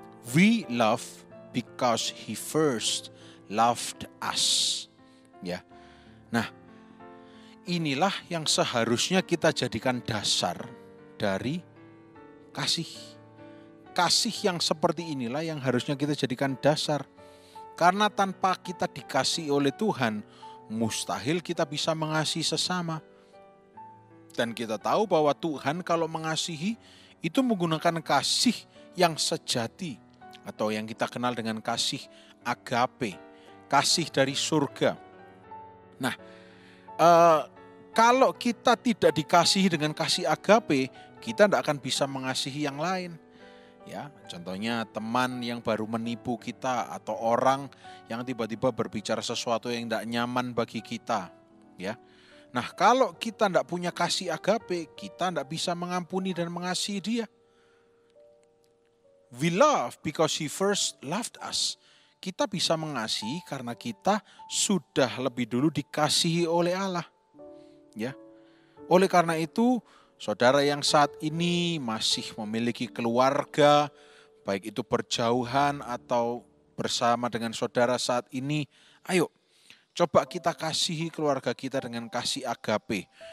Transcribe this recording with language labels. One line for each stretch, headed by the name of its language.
English: We love because He first loved us.
Indonesian: Ya. Nah, inilah yang seharusnya kita jadikan dasar dari kasih. Kasih yang seperti inilah yang harusnya kita jadikan dasar. Karena tanpa kita dikasih oleh Tuhan, mustahil kita bisa mengasihi sesama. Dan kita tahu bahwa Tuhan kalau mengasihi itu menggunakan kasih yang sejati. Atau yang kita kenal dengan kasih agape. Kasih dari surga. Nah, kalau kita tidak dikasihi dengan kasih agape, kita tidak akan bisa mengasihi yang lain. Ya, contohnya teman yang baru menipu kita atau orang yang tiba-tiba berbicara sesuatu yang tidak nyaman bagi kita. Ya, nah kalau kita tidak punya kasih agape, kita tidak bisa mengampuni dan mengasihi dia.
English: We love because He first loved us.
Indonesian: Kita bisa mengasihi karena kita sudah lebih dulu dikasihi oleh Allah. Ya, oleh karena itu, saudara yang saat ini masih memiliki keluarga, baik itu berjauhan atau bersama dengan saudara saat ini, ayo coba kita kasihi keluarga kita dengan kasih agape.